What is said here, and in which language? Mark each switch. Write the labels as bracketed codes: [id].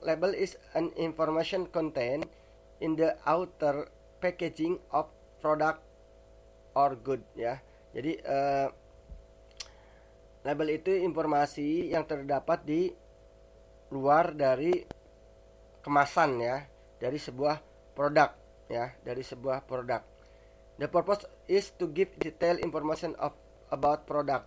[en] Label is an information contained in the outer packaging of product or good ya. [id] Jadi label itu informasi yang terdapat di luar dari kemasan ya, dari sebuah produk ya, dari sebuah produk. [en] The purpose is to give detailed information about product.